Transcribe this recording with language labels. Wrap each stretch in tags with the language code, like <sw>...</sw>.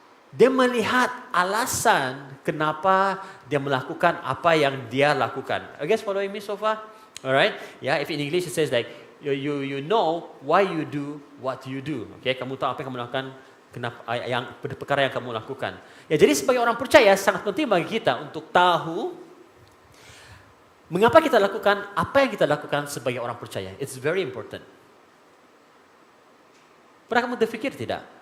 <ms>Dia melihat alasan kenapa dia melakukan apa yang dia lakukan.</ms> <en>I guess following me so far? Alright? Yeah, if in English it says like you know why you do what you do.</en> <ms>Okay, kamu tahu apa yang kamu lakukan, kenapa perkara yang kamu lakukan. Ya, jadi sebagai orang percaya sangat penting bagi kita untuk tahu mengapa kita lakukan apa yang kita lakukan sebagai orang percaya.</ms> <en>It's very important.</en> <ms>Pernah kamu berpikir tidak?</ms>